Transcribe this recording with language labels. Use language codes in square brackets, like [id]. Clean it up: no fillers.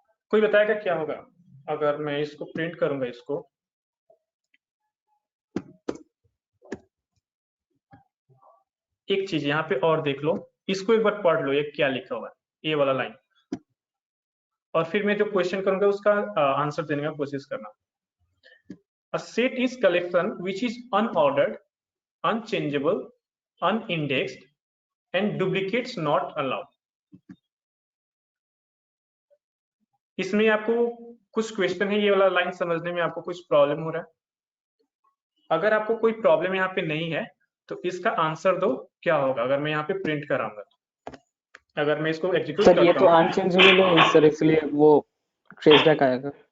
[hi] कोई बताएगा क्या होगा अगर मैं इसको प्रिंट करूंगा, इसको एक चीज यहाँ पे और देख लो, इसको एक बार पढ़ लो, ये क्या लिखा हुआ है, ये वाला लाइन, और फिर मैं जो क्वेश्चन करूंगा उसका आंसर देने का कोशिश करना। [en] A set is collection which is unordered, unchangeable, unindexed, and duplicates not allowed। [hi] इसमें आपको कुछ क्वेश्चन है, ये वाला लाइन समझने में आपको कुछ प्रॉब्लम हो रहा है? अगर आपको कोई प्रॉब्लम यहाँ पे नहीं है तो इसका आंसर दो, क्या होगा अगर मैं यहाँ पे प्रिंट कराऊंगा तो? अगर मैं इसको एग्जीक्यूट सर ये करता तो हूँ, अनचेंजेबल है सर, इसलिए वो ट्रेस बैक आएगा।